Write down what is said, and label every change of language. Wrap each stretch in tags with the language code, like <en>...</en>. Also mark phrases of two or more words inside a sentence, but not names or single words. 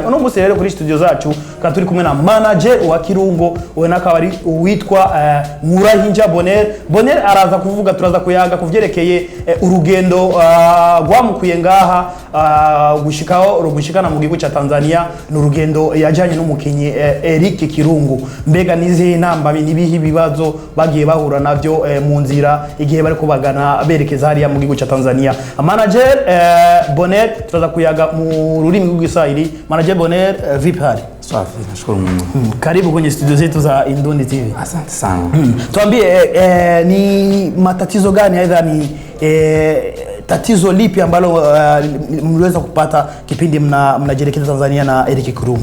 <rn>Uno munsi rero kuri studio zacu ka turi kumwe na manager wa Kirungo we nakabari uwitwa Nkurahinja Bonheur araza kuvuga, turaza kuyaga kuvyerekeye urugendo rwamukuye ngaha gushikana mu gihugu ca Tanzania, n'urugendo yajanye n'umukinyi Eric Kirungo. Mbega nizihe namba nibihi bibazo bagiye bahura navyo mu nzira igihe bari kubagana berekeza hariya mu gihugu ca Tanzania? Manager Bonheur turaza kuyaga mu rurimi rw'Igiswahili. Manager Bonheur,</rn> <sw>vipi hali? Safi, nashukuru Mungu. Karibu kwenye studio zetu za Induni TV. Asante sana. Tuambie ni matatizo gani, aidha ni tatizo lipi ambalo mliweza kupata kipindi mnajelekeza Tanzania na Eric Kirungo?</sw>